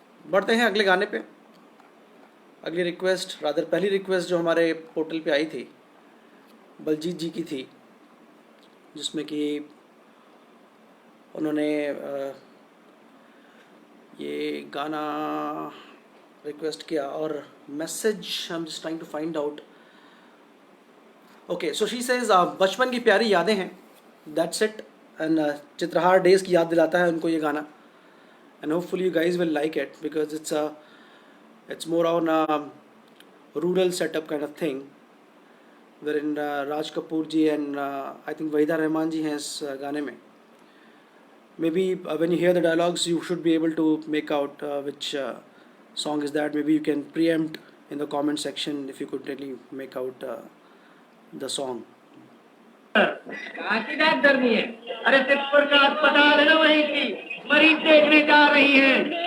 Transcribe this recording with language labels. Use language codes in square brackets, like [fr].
[hi] बढ़ते हैं अगले गाने पे। अगली रिक्वेस्ट, रादर पहली रिक्वेस्ट जो हमारे पोर्टल पे आई थी, बलजीत जी की थी, जिसमें कि उन्होंने ये गाना रिक्वेस्ट किया। [en] और message I am just trying to find out. Okay, so she says [hi] बचपन की प्यारी यादें हैं, [en] That's it. [hi] And Chitrahaar days की याद दिलाता है उनको ये गाना। [en] And hopefully you guys will like it because it's more on a rural setup kind of thing, wherein Raj Kapoor ji and I think Wahida Rahman ji has [hi] गाने में। [en] Maybe when you hear the dialogues you should be able to make out which song is that. Maybe you can preempt in the comment section if you could really make out the song. [hi] कहाँ की बात करनी है? अरे सिद्धपुर का अस्पताल है ना, वहीं की मरीज देखने जा रही हैं।